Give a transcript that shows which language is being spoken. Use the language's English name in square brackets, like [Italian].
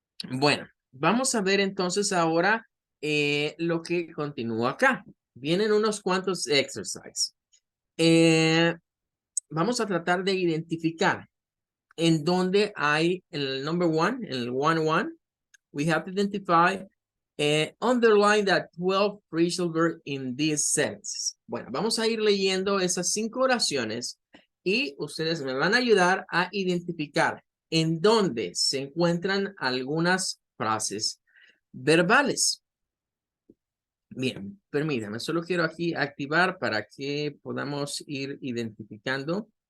[Spanish] Bueno, vamos a ver entonces ahora lo que continúa acá. Vienen unos cuantos [English] exercises. [Spanish] Vamos a tratar de identificar en donde hay el [English] number one, [Spanish] el 1-1. [English] We have to identify underline that 12 phrasal verbs in these sentences. [Spanish] Bueno, vamos a ir leyendo esas 5 oraciones y ustedes me van a ayudar a identificar en dónde se encuentran algunas frases verbales. Bien, permítanme, solo quiero aquí activar para que podamos ir identificando.